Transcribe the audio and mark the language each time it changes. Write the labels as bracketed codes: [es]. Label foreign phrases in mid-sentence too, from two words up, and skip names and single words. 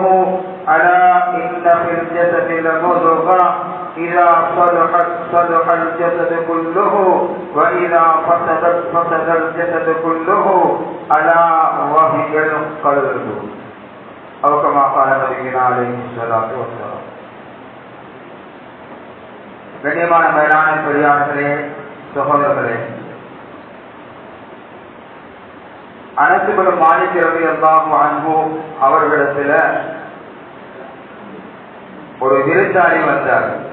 [ar] ألا إن في الجسد لمضغة إذا صلحت صلح الجسد كله وإذا فسدت فسد الجسد كله. ألا وهي القلب. أو كما قال نبينا عليه الصلاة والسلام. [ta] கண்ணியமான மேலான பெரியார்களே, சகோதரர்களே, அனஸ் இப்னு மாலிக் ரலியல்லாஹு அன்ஹு அவர்களிடத்தில் ஒரு விருந்தாளி வந்தார்.